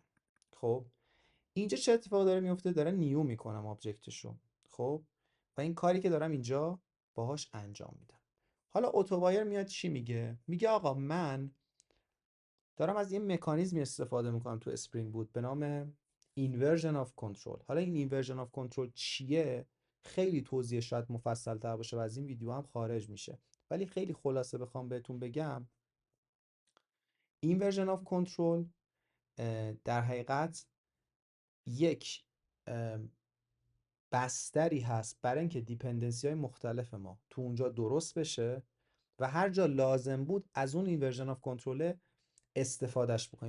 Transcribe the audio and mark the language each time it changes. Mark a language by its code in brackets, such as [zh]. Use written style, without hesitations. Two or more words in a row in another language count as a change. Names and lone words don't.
[fa] خب اینجا چه اتفاقی داره میفته؟ داره نیو میکنم آبجکتشو. خب و این کاری که دارم اینجا باهاش انجام میدم. حالا اتووایر میاد چی میگه؟ میگه آقا من دارم از یه مکانیزمی استفاده میکنم تو اسپرینگ بوت به نام [en] inversion of control. [fa] حالا این [en] inversion of control [fa] چیه؟ خیلی توضیح شاید مفصل تر باشه و از این ویدیو هم خارج میشه، ولی خیلی خلاصه بخوام بهتون بگم، [en] inversion of control [fa] در حقیقت یک بستری هست برای اینکه دیپندنسی های مختلف ما تو اونجا درست بشه و هر جا لازم بود از اون [en] inversion of control [fa] استفادهش بکنیم.